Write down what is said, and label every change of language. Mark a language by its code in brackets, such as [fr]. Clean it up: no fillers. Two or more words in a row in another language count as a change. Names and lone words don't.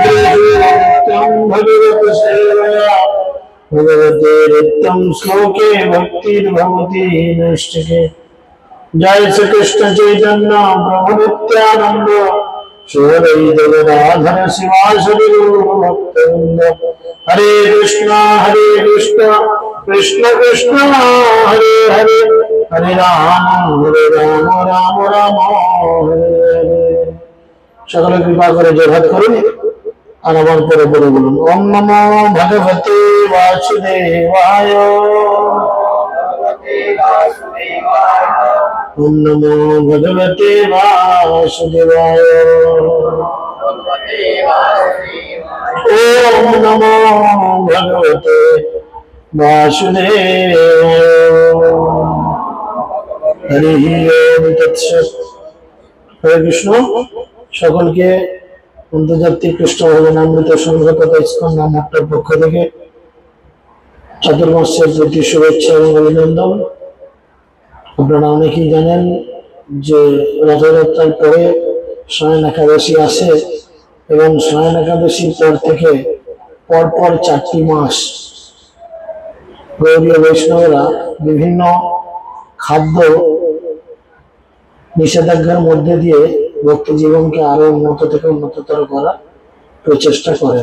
[sa] भगवत् सेवया भगवते रिक्तं श्लोके भक्तिर्भवति नैष्ठिके जय श्री कृष्ण चैतन्य प्रभु नित्यानंद श्री गदाधर शिवासदि भक्तवृंद हरे कृष्ण कृष्ण कृष्ण हरे हरे हरे राम राम राम हरे हरे [bn] সকল কৃপা করে জয়ঘাত করুন আর আমার পরে পরে বলুন [sa] ওম নমো ভগবতে বাসুদেবায় ওম নমো ভগবতে বাসুদেবায় ওম নমো ভগবতে বাসুদেবায় হরি ওম তৎসৎ হরে কৃষ্ণ [bn] সকলকে আন্তর্জাতিক কৃষ্ণ ভজনামৃত সংঘ তথা ইসকন নামটার পক্ষ থেকে চতুর্মাসের প্রতি শুভেচ্ছা এবং অভিনন্দন। আপনারা অনেকেই জানেন যে রথযাত্রার পরে শয়ন একাদশী আসে এবং শয়ন একাদশীর পর থেকে পরপর 4টি মাস গৌড়ীয় বৈষ্ণবরা বিভিন্ন খাদ্য নিষেধাজ্ঞার মধ্যে দিয়ে ভক্তি জীবনকে আরো উন্নত থেকে উন্নততর করার প্রচেষ্টা করেন।